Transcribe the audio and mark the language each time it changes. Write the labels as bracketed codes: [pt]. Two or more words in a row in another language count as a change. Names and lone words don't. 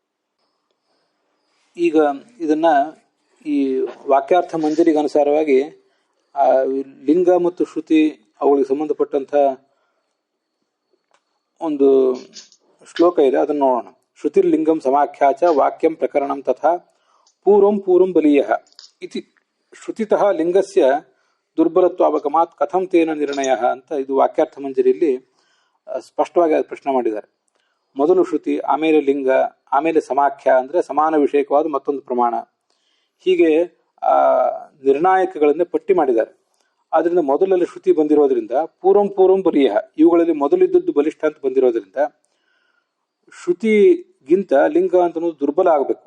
[kn] ಈಗ ಇದನ್ನ ಈ ವಾಕ್ಯಾರ್ಥ ಮಂಜರಿಗೆ ಅನುಸಾರವಾಗಿ ಆ ಲಿಂಗ ಮತ್ತು ಶ್ರುತಿ ಅವುಗಳಿಗೆ ಸಂಬಂಧಪಟ್ಟಂಥ ಒಂದು ಶ್ಲೋಕ ಇದೆ, ಅದನ್ನು ನೋಡೋಣ. [sa] ಶ್ರುತಿರ್ಲಿಂಗಂ ಸಮಾಖ್ಯಾಚ ವಾಕ್ಯಂ ಪ್ರಕರಣಂ ತಥಾ ಪೂರ್ವಂ ಪೂರ್ವಂ ಬಲೀಯಃ ಇತಿ ಶ್ರುತಿತಃ ಲಿಂಗಸ್ಯ ದುರ್ಬಲತ್ವಾವಗಮಾತ್ ಕಥಂ ತೇನ ನಿರ್ಣಯಃ [kn] ಅಂತ ಇದು ವಾಕ್ಯಾರ್ಥ ಮಂಜರಿಯಲ್ಲಿ ಸ್ಪಷ್ಟವಾಗಿ ಪ್ರಶ್ನೆ ಮಾಡಿದ್ದಾರೆ. ಮೊದಲು ಶ್ರುತಿ, ಆಮೇಲೆ ಲಿಂಗ, ಆಮೇಲೆ ಸಮಾಖ್ಯ ಅಂದರೆ ಸಮಾನ ವಿಷಯಕವಾದ ಮತ್ತೊಂದು ಪ್ರಮಾಣ. ಹೀಗೆ ನಿರ್ಣಾಯಕಗಳನ್ನೇ ಪಟ್ಟಿ ಮಾಡಿದ್ದಾರೆ. ಆದ್ರಿಂದ ಮೊದಲಲ್ಲಿ ಶ್ರುತಿ ಬಂದಿರೋದ್ರಿಂದ [sa] ಪೂರ್ವಂ ಪೂರ್ವಂ ಬಲೀಯ, [kn] ಇವುಗಳಲ್ಲಿ ಮೊದಲಿದ್ದದ್ದು ಬಲಿಷ್ಠ ಅಂತ ಬಂದಿರೋದ್ರಿಂದ ಶ್ರುತಿಗಿಂತ ಲಿಂಗ ಅಂತ ದುರ್ಬಲ ಆಗಬೇಕು.